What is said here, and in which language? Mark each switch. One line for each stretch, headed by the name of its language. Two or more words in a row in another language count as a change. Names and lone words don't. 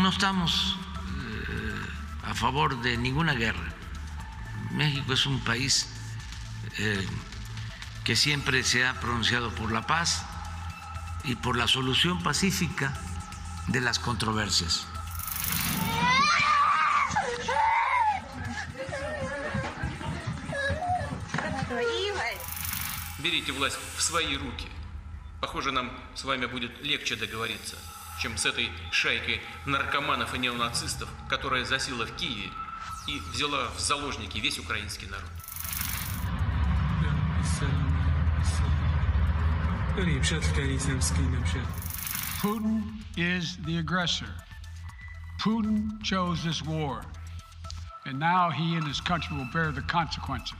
Spanish: No estamos a favor de ninguna guerra. México es un país que siempre se ha pronunciado por la paz y por la solución pacífica de las controversias.
Russian: Берите власть в свои руки. Похоже, нам с вами будет легче договориться, чем с этой шайкой наркоманов и неонацистов, которая засела в Киеве и взяла в заложники весь украинский народ.
English: Putin is the aggressor. Putin chose this war, and now he and his country will bear the consequences.